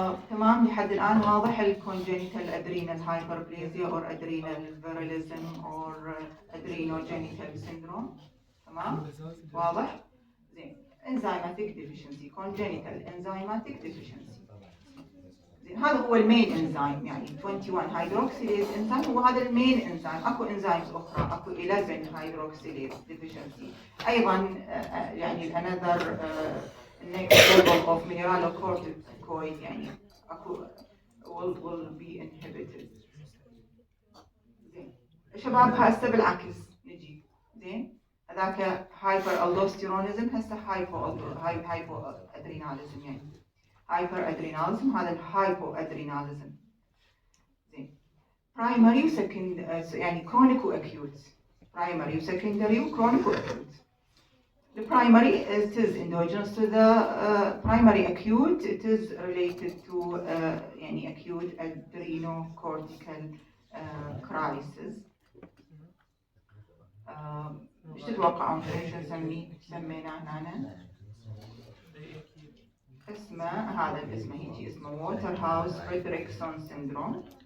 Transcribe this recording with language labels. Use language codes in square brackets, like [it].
[ar] تمام لحد الآن واضح [en] ال congenital adrenal hyperplasia or adrenal virilism or adrenogenital syndrome. [ar] تمام واضح؟ زين [en] enzymatic deficiency congenital enzymatic deficiency. [ar] هذا هو المين انزيم يعني 21 هيدروكسيليز انزيم هو هذا المين انزيم. اكو انزيمز اخرى اكو 11 هيدروكسيليز ديفيشنسي ايضا يعني [en] another next level of mineralocorticoid [ar] يعني اكو [en] will be inhibited. [ar] زين شباب هسه بالعكس نجي زين هذاك هايبر الدوستيرونيزم هسه هايبو ادريناليزم يعني هايبر ادريناليزم هذا الهايبو ادريناليزم. زين برايمري وسكند يعني كرونيك واكيوت برايمري وسكندري وكرونيك واكيوت. [en] The primary it is endogenous to the primary acute it is related to يعني acute adrenocortical crisis. [ar] ايش تتوقعون ايش نسميه؟ سميناه هنا اسمه هذا الاسم هيجي اسمه ووترهاوس فريدريكسون سيندروم.